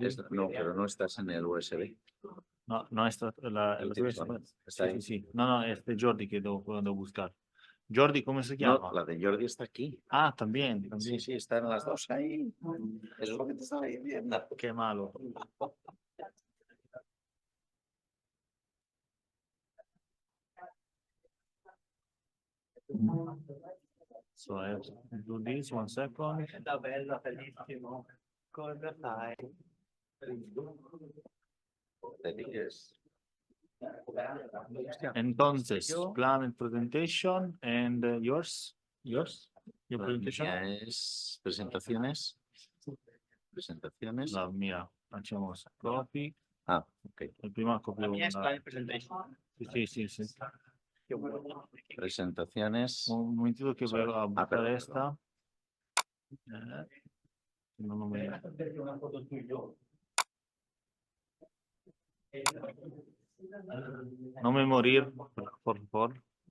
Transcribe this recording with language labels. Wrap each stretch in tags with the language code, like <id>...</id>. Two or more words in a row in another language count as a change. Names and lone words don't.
<es>No, pero no estás en el USB. No, no está la USB. Sí, sí, sí. No, no, es de Jordi que puedo buscar. Jordi, ¿cómo se llama? No, la de Jordi está aquí. Ah, también. Sí, sí, están las dos ahí. Es lo que te estaba diciendo. Qué malo.</es> <en>So I have to do this 1 second.</en> <it>Bella, bellissimo. Cosa fai?</it> <es>Entonces,</es> <en>plan and presentation and yours? Yours? Your presentation?</en> <es>Es presentaciones. Presentaciones. La mía. Hacemos copy. Ah, ok. El primo copio.</es> <it>La mia è</it> <en>slide presentation.</en> <es>Sí, sí, sí. Presentaciones. Un momentito que voy a buscar esta. No me... No me morir, por favor.</es>